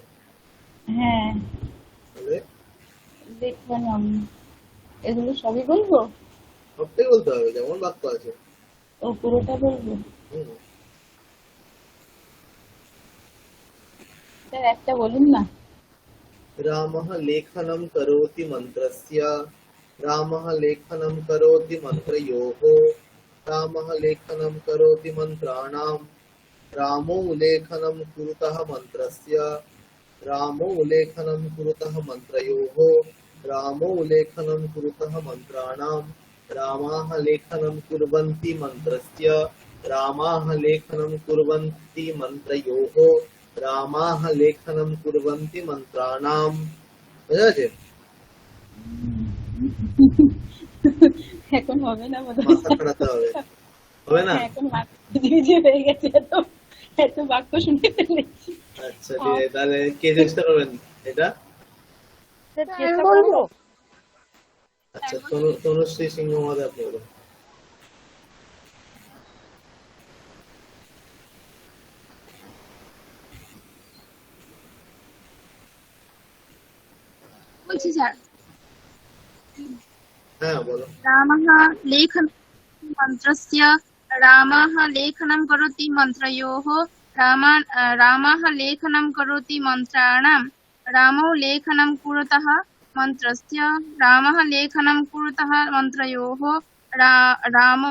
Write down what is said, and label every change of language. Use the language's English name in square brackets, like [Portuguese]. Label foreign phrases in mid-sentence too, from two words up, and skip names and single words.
[Bangla] হ্যাঁ তাহলে লেখনম, এগুলো সবই বলবো? সবটাই বলতে হবে, যেমন বাক্য আছে। ও পুরোটা বলবো? হুম। স্যার একটা বলুন না। [Sanskrit] रामः लेखनं करोति मन्त्रस्य रामः लेखनं करोति मन्त्रयोः रामः लेखनं करोति मन्त्राणां रामो लेखनं कुरुतः मन्त्रस्य रामो लेखनं कुरुतः मन्त्रयोः रामो लेखनं कुरुतः मन्त्राणां रामाः लेखनं कुर्वन्ति मन्त्रस्य रामाः लेखनं कुर्वन्ति मन्त्रयोः রামাহ লেখনম কুর্বন্তি মন্ত্রাণাম। [Bangla] বুঝা গেছে? এখন হবে না বোধ হয়। মাথা খাটাতে হবে, হবে না? এখন মাথা ঝিঝি হয়ে গেছে, এত বাক্য শুনে ফেলেছি। আচ্ছা ঠিক আছে, তাহলে কে চেষ্টা করবেন এটা? চেষ্টা করবো। আচ্ছা, তনুশ্রী সিংহ মহোদয় আপনি বলুন। বলছি স্যার। হ্যাঁ বলো। [Sanskrit] রামः लेखनं मन्त्रस्य रामः लेखनं करोति मन्त्रयोः रामः लेखनं करोति मन्त्राणां रामो लेखनं कुरुतः मन्त्रस्य रामः लेखनं कुरुतः मन्त्रयोः रामो